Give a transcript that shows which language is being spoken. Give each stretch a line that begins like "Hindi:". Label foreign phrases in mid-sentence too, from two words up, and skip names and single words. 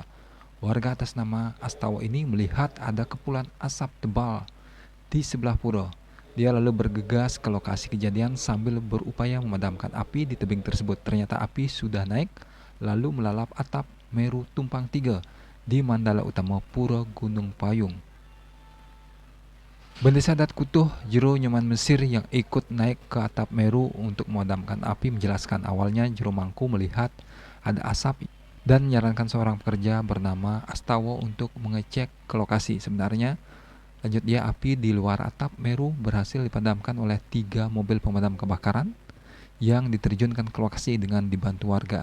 Indonesian: Warga atas nama Astawa ini melihat ada kepulan asap tebal di sebelah pura. Dia lalu bergegas ke lokasi kejadian sambil berupaya memadamkan api di tebing tersebut. Ternyata api sudah naik lalu melalap atap Meru Tumpang 3 di Mandala Utama Pura Gunung Payung. Bende Sadat Kutuh Jero Nyoman Mesir yang ikut naik ke atap Meru untuk memadamkan api menjelaskan awalnya Jero Mangku melihat ada asap dan menyarankan seorang pekerja bernama Astawa untuk mengecek ke lokasi. Sebenarnya, lanjut dia, api di luar atap Meru berhasil dipadamkan oleh 3 mobil pemadam kebakaran yang diterjunkan ke lokasi dengan dibantu warga.